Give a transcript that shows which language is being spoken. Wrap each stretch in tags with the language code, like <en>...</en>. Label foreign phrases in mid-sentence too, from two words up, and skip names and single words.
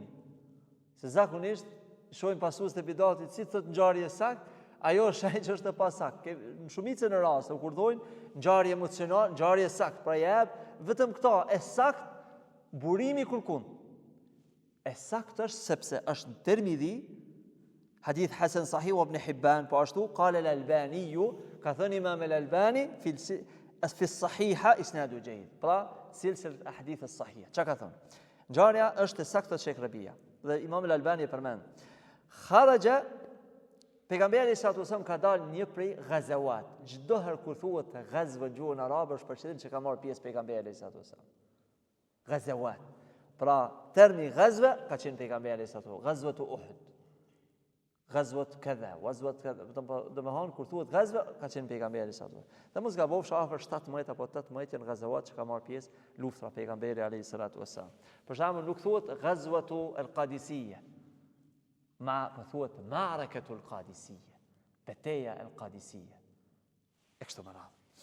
<sq>Se zakonisht shohim pasues të bidatit si thot ngjarje e saktë, ajo është që është e pasaktë. Në shumicën e rasteve kur thojnë ngjarje emocionale, ngjarje e saktë, pra jep vetëm këta e saktë burimi kërkun. E saktë është sepse është në Tirmidhi,</sq> <ar>حديث حسن صحيح و</ar> <sq>Ibn Hibban, po ashtu</sq> <ar>قال الألباني,</ar> <sq>ka thënë Imam al-Albani</sq> <ar>في الصحيحة إسناد جيد.</ar> <sq>Pra silsilat ahadith as-sahiha. Çka ka thënë? Ngjarja është e saktë Sheikh Rabia. Dhe Imam al-Albani e përmend. Kharaja pejgamberi</sq> <ar>صلى الله عليه وسلم</ar> <sq>ka dalë një prej ghazawat. Çdo herë kur thuhet ghazwa gjuhën arabe është për qëllim që ka marrë pjesë pejgamberi</sq> <ar>صلى الله عليه وسلم.</ar> <sq>Ghazawat. Pra termi ghazwa ka qenë pejgamberi</sq> <ar>صلى الله عليه وسلم.</ar> <sq>Ghazwatu Uhud.</sq> <ar>غزوة كذا غزوة كذا.</ar> <sq>Domethënë kur thuhet ghazwa ka qenë pejgamberi</sq> <ar>صلى الله عليه وسلم.</ar> <sq>Dhe mos gabofsh afër 17 apo 18 janë ghazawat që ka marrë pjesë luftra pejgamberi</sq> <ar>عليه الصلاة والسلام.</ar> <sq>Për shembull nuk thuhet ghazwatu al-Qadisiyya. Ma po thuhet ma'rakatu al-Qadisiyya. Betejja al-Qadisiyya. Eksto më radh.</sq>